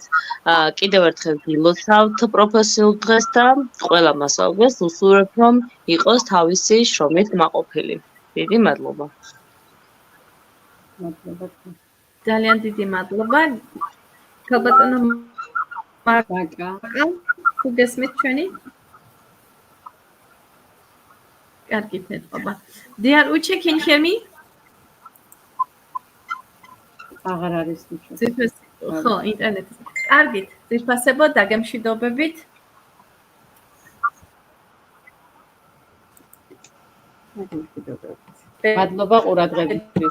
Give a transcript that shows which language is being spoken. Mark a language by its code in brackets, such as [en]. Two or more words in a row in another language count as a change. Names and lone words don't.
[ka] კიდევ ერთხელ გილოცავთ პროფესიულ დღეს და ყველა მასწავლებელს უსურვებ, რომ იყოს თავისი შრომით მაყოფილი. დიდი მადლობა. ძალიან დიდი მადლობა. ქალბატონო მაკა, თუ გესმით ჩვენი? კარგი მეთქობა. [en] Dear Uche, can you hear me? [ka] აღარ არის მიკროფონი. ხო, ინტერნეტი. კარგით, ძირფასებო, დაგემშვიდობებით. მადლობა ყურადღებისთვის.